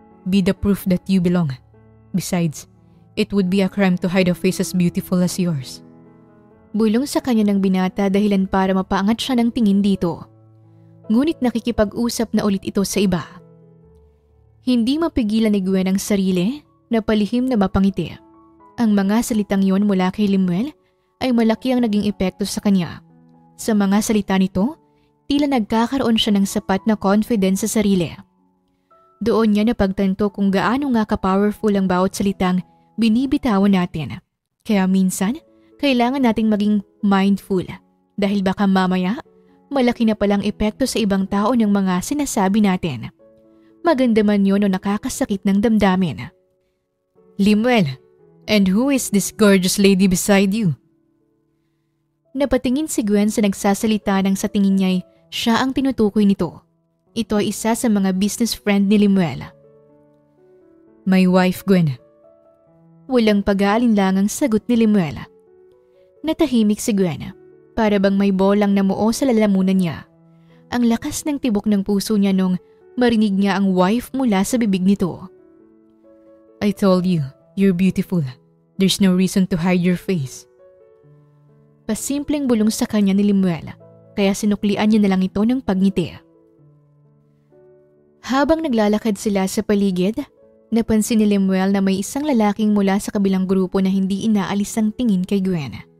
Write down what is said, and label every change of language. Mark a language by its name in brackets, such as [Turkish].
[English] Be the proof that you belong. Besides, it would be a crime to hide a face as beautiful as yours. [Filipino] Bulong sa kanya ng binata dahilan para mapaangat siya ng tingin dito. Ngunit nakikipag-usap na ulit ito sa iba. Hindi mapigilan ni Gwen ang sarili na palihim na mapangiti. Ang mga salitang yon mula kay Limuel ay malaki ang naging epekto sa kanya. Sa mga salita nito, tila nagkakaroon siya ng sapat na confidence sa sarili. Doon niya napagtanto kung gaano nga ka-powerful ang bawat salitang binibitawan natin. Kaya minsan, kailangan nating maging mindful dahil baka mamaya, malaki na palang epekto sa ibang tao ng mga sinasabi natin. Maganda man yun o nakakasakit ng damdamin. [English] Limuel, and who is this gorgeous lady beside you? [Filipino] Napatingin si Gwen sa nagsasalita nang sa tingin niya'y siya ang tinutukoy nito. Ito ay isa sa mga business friend ni Limuel. [English] My wife, Gwen. [Filipino] Walang pag-aalinlangang sagot ni Limuel. Natahimik si Gwen, para bang may bolang namuo sa lalamunan niya. Ang lakas ng tibok ng puso niya nung marinig niya ang wife mula sa bibig nito. [English] I told you, you're beautiful. There's no reason to hide your face. [Filipino] Pasimpleng bulong sa kanya ni Limuel, kaya sinuklian niya na lang ito ng pagngiti. Habang naglalakad sila sa paligid, Napansin ni Lemuel na may isang lalaking mula sa kabilang grupo na hindi inaalis ang tingin kay Gwen.